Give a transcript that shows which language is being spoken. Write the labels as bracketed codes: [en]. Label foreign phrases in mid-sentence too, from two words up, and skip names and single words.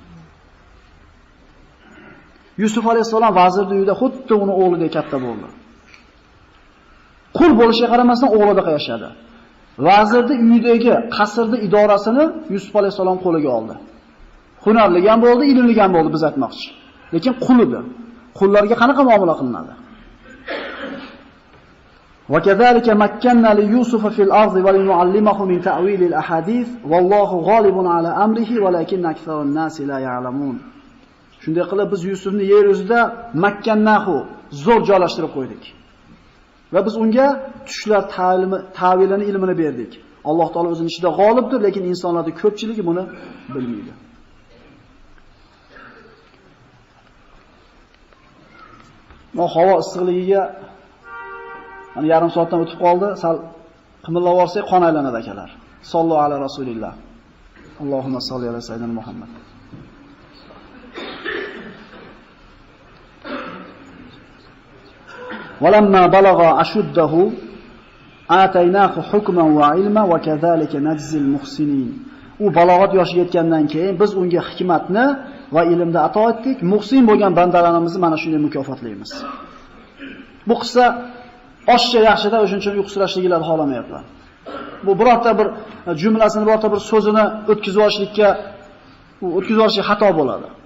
[uz] Yusuf alayhisolam vazirning uyida xuddi uni o'g'lidek katta bo'ldi. Qul bo'lishiga qaramasdan o'g'lida yashadi. Vazirning uyidagi qasrning idorasini Yusuf alayhisolam qo'liga oldi. Hunarli ham bo'ldi, ilmli ham bo'ldi biz aytmoqchi. Lekin qul edi. Qullarga qanaqa muomala qilinadi? [ar] وكذلك مكننا ليوسف في الأرض ولنعلمه من تأويل الأحاديث والله غالب على أمره ولكن أكثر الناس لا يعلمون. [uz] Shunday qilib biz Yusufni yer yuzida makkannahu zo'r joylashtirib qo'ydik. Va biz unga tushlar ta'vilini ilmini berdik. Alloh taolo o'zining ishida g'olibdir, lekin insonlarning ko'pchiligi buni bilmaydi. Havo issiqligiga mana yarim soatdan o'tib qoldi. Sal qimillab olsak qon aylanadi akalar. [ar] صلى الله عليه رسول الله. اللهم صل على سيدنا محمد. ولما بلغ أشده آتيناه حكما وعلما وكذلك نجزي المحسنين. [uz] U balog'at yoshiga yetgandan keyin biz unga hikmatni va ilmni ato etdik. Muhsin bo'lgan bandalarimizni mana shunday mukofotlaymiz. Bu qissa oshcha yaxshida o'shuning uchun uyqusirashligilarni xohlamayapman. Bu birorta bir jumlasini, birorta bir so'zini o'tkazib olish xato bo'ladi.